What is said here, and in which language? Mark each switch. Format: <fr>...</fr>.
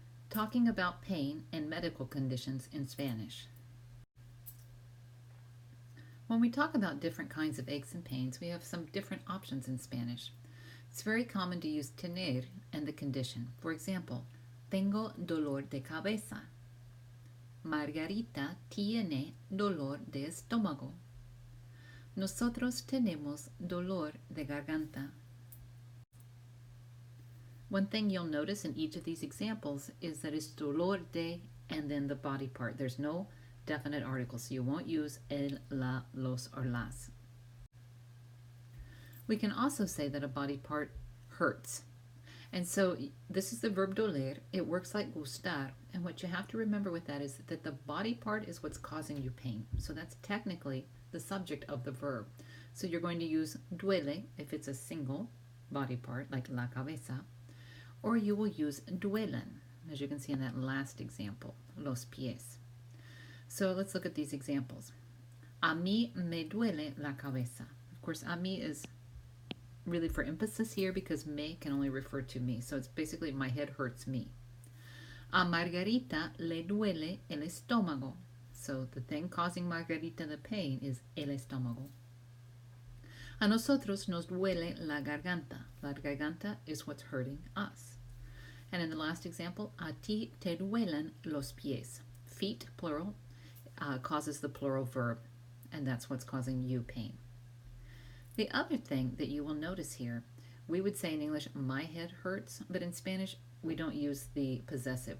<en>Talking about pain and medical conditions in Spanish. When we talk about different kinds of aches and pains, we have some different options in Spanish. It's very common to use tener and the condition. For example,</en> <es>tengo dolor de cabeza. Margarita tiene dolor de estómago. Nosotros tenemos dolor de garganta.</es> <en>One thing you'll notice in each of these examples is that it's dolor de and then the body part. There's no definite article, so you won't use el, la, los, or las. We can also say that a body part hurts. And so this is the verb doler. It works like gustar. And what you have to remember with that is that the body part is what's causing you pain. So that's technically the subject of the verb. So you're going to use duele if it's a single body part, like la cabeza, or you will use duelen, as you can see in that last example, los pies. So let's look at these examples.</en> <es>A mí me duele la cabeza.</es> <en>Of course, a mí is really for emphasis here because me can only refer to me. So it's basically my head hurts me.</en> <es>A Margarita le duele el estómago.</es> <en>So the thing causing Margarita the pain is el estómago.</en> <es>A nosotros nos duele la garganta.</es> <en>La garganta is what's hurting us. And in the last example,</en> <es>a ti te duelen los pies.</es> <en>Feet, plural, causes the plural verb, and that's what's causing you pain. The other thing that you will notice here, we would say in English, my head hurts, but in Spanish, we don't use the possessive.</en>